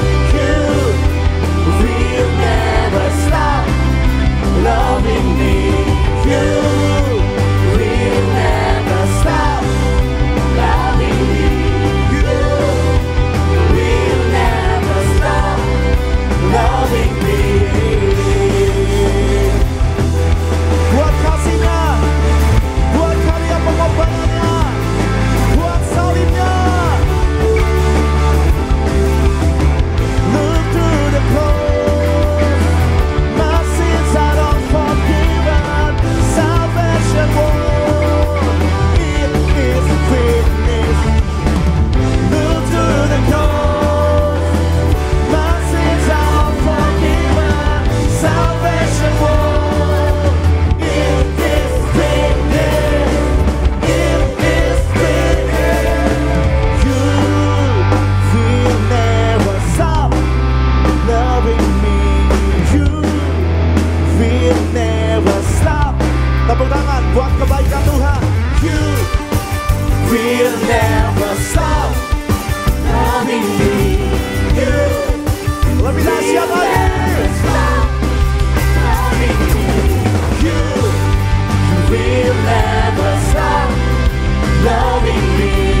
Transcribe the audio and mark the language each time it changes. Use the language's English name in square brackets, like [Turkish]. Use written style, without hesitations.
[English] You will never stop loving me. You will never stop loving me. You will never stop loving me. [Indonesian] Buat kasihnya, buat karya pengorbanannya, buat salibnya. [English] Look through the cross, my sins are all forgiven. Salvation won, it is finished. Look through the cross, my sins are all forgiven. Salvation won, it is finished. It is finished. You will never stop loving me. You will never stop. [Indonesian] Tepuk tangan buat kebaikan Tuhan. [English] You will never stop loving me. You [Indonesian] lebih dahsyat lagi. [English] You will never stop loving me. You will never stop loving me.